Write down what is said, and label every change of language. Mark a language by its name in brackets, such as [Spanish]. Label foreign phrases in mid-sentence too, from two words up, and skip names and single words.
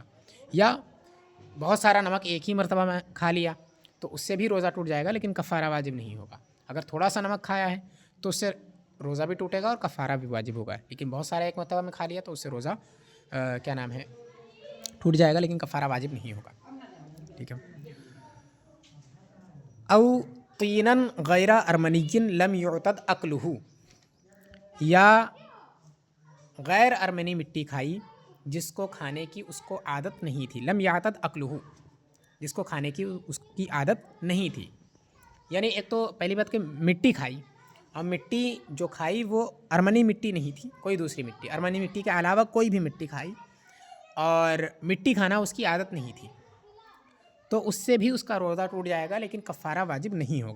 [Urdu] یا بہت سارا نمک ایک ہی مرتبہ میں کھا لیا تو اس سے بھی روزہ ٹوٹ جائے گا لیکن کفارہ واجب نہیں ہوگا۔ اگر تھوڑا سا نمک کھایا ہے تو اس سے روزہ بھی ٹوٹے گا اور کفارہ بھی واجب ہوگا، لیکن بہت سارا ایک مرتبہ میں کھا لیا تو اس سے روزہ ٹوٹ جائے گا لیکن کفارہ واجب نہیں ہوگا۔ ٹھیک ہے۔ [Arabic] او طینا غیر ارمنی لم یعتد اکلہ، [Urdu] یا غیر ارمنی مٹی کھائی جس کو کھانے کی اس کو عادت نہیں تھی، [Arabic] لم یعتد اکلہ، [Urdu] جس کو کھانے کی اس کی عادت نہیں تھی۔ یعنی ایک تو پہلی بات کہ مٹی کھائی، اور مٹی جو کھائی وہ ارمنی مٹی نہیں تھی، کوئی دوسری مٹی، ارمنی مٹی کے علاوہ کوئی بھی مٹی کھائی اور مٹی کھانا اس کی عادت نہیں تھی تو اس سے بھی اس کا روزہ ٹوٹ جائے گا لیکن کفارہ واجب نہیں ہوگا۔